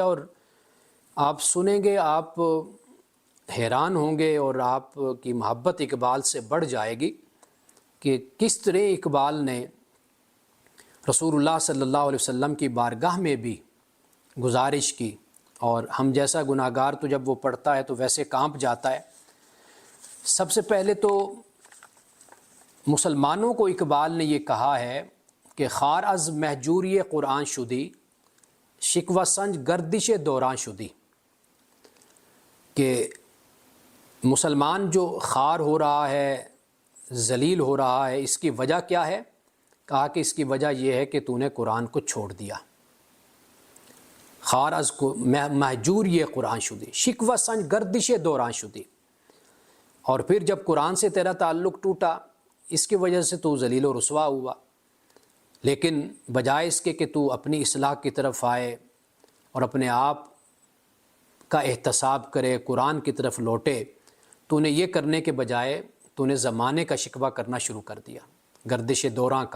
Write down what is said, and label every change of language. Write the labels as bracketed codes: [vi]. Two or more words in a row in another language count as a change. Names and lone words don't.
[ur] اور آپ سنیں گے، آپ حیران ہوں گے اور آپ کی محبت اقبال سے بڑھ جائے گی کہ کس طرح اقبال نے رسول اللہ صلی اللہ علیہ وسلم کی بارگاہ میں بھی گزارش کی، اور ہم جیسا گناہ گار تو جب وہ پڑھتا ہے تو ویسے کانپ جاتا ہے۔ سب سے پہلے تو مسلمانوں کو اقبال نے یہ کہا ہے کہ [fa] خار از مہجوری قرآن شدی، شکوہ سنج گردش دوران شدی، [ur] کہ مسلمان جو خار ہو رہا ہے، ذلیل ہو رہا ہے، اس کی وجہ کیا ہے؟ کہا کہ اس کی وجہ یہ ہے کہ تو نے قرآن کو چھوڑ دیا۔ [fa] خار از مہجور یہ قرآن شدی، شکوہ سنج گردش دوران شدی، [ur] اور پھر جب قرآن سے تیرا تعلق ٹوٹا، اس کی وجہ سے تو ذلیل و رسوا ہوا۔ لیکن بجائے اس کے کہ تو اپنی اصلاح کی طرف آئے اور اپنے آپ کا احتساب کرے، قرآن کی طرف لوٹے، تو نے یہ کرنے کے بجائے تو نے زمانے کا شکوہ کرنا شروع کر دیا، گردش دوراں کا۔